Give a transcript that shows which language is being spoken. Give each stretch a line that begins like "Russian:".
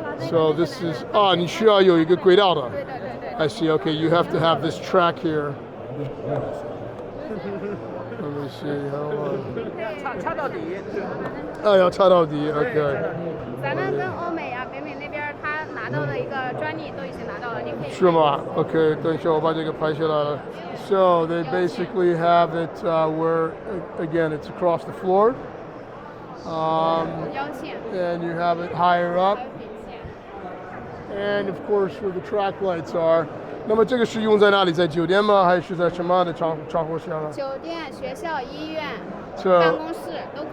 English: So this is
Chinese: 你需要有一个轨道的。对对对对。
English: I see. Okay, you have to have this track here. Let me see. How
Chinese: 插到底。要插到底。
English: Okay.
Chinese: 咱们跟欧美啊、北美那边，他拿到的一个专利都已经拿到了，你可以。是吗 ？
English: Okay.
Chinese: 等一下我把这个拍下来了。
English: So they basically have it where, again, it's across the floor. And you have it higher up. And of course, where the track lights are.
Chinese: 那么这个是用在哪里？在酒店吗？还是在什么样的场合下呢？酒店、学校、医院、办公室都可以。